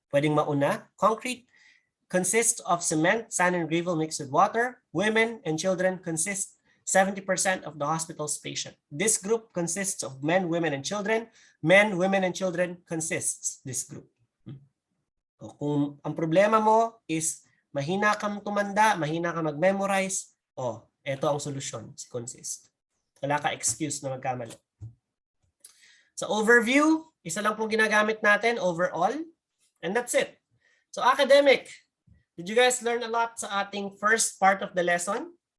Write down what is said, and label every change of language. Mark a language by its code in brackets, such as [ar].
[tl] Pwedeng mauna, [en] concrete, consists of cement, sand, and gravel mixed with water. Women and children consist 70% of the hospital's patient. This group consists of men, women, and children. Men, women, and children consists this group. [tl] O kung ang problema mo is mahina kang tumanda, mahina kang mag-memorize, ito ang solusyon, si consist. Wala ka excuse na magkamali. Sa overview, isa lang pong ginagamit natin overall, [en] and that's it. So academic, did you guys learn a lot [tl] sa ating [en] first part of the lesson?